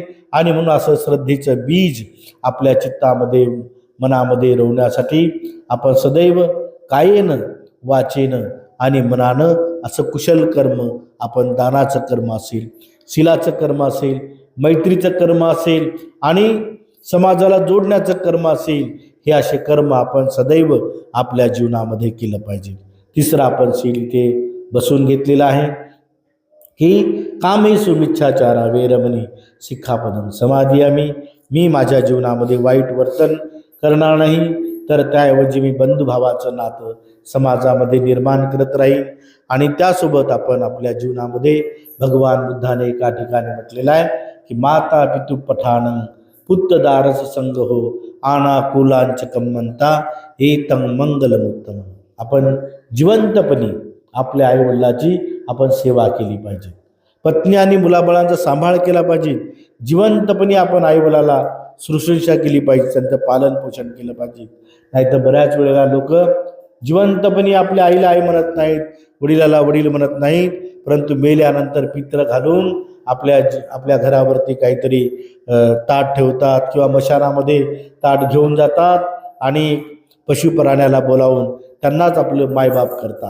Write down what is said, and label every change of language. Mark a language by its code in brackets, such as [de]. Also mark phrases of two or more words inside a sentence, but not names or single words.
[mr] आणि म्हणून असं श्रद्धेचं बीज आपल्या चित्तामध्ये, मनामध्ये रोवण्यासाठी आपण सदैव कायेनं, वाचेनं आणि मनानं असं कुशल कर्म, आपण दानाचं कर्म असेल, शिलाचं कर्म असेल, मैत्रीचं कर्म असेल आणि समाजाला जोडण्याचं कर्म असेल, हे असे कर्म आपण सदैव आपल्या जीवनामध्ये केलं पाहिजे. तिसरं आपण शील इथे बसून घेतलेलं आहे की [pi] कामेषु मिच्छाचारा वेरमणी सिक्खापदं समाधियामी. [mr] मी माझ्या जीवनामध्ये वाईट वर्तन करणार नाही, तर त्याऐवजी मी बंधुभावाचं नातं समाजामध्ये निर्माण करत राहील. आणि त्यासोबत आपण आपल्या जीवनामध्ये भगवान बुद्धाने एका ठिकाणी म्हटलेलं आहे की [pi] माता पितु पठाणं पुत्तदारस संग हो आना कुलांच कम्मंता एतं मंगलमुत्तम. [mr] आपण जिवंतपणी आपल्या आईवडिलाची आपण सेवा केली पाहिजे, पत्नी आणि मुलाबाळांचा सांभाळ केला पाहिजे, जिवंतपणी आपण आईवडिलाला शुश्रूषा केली पाहिजे, त्यांचं पालन पोषण केलं पाहिजे. नाहीतर बऱ्याच वेळेला लोक जिवंतपणी आपल्या आईला आई म्हणत नाहीत, वडिलाला वडील म्हणत नाहीत, परंतु मेल्यानंतर पित्र घालून आपल्या घरावरती काहीतरी ताट ठेवतात किंवा मशानामध्ये ताट घेऊन जातात आणि पशुप्राण्याला बोलावून त्यांनाच आपलं मायबाप करतात.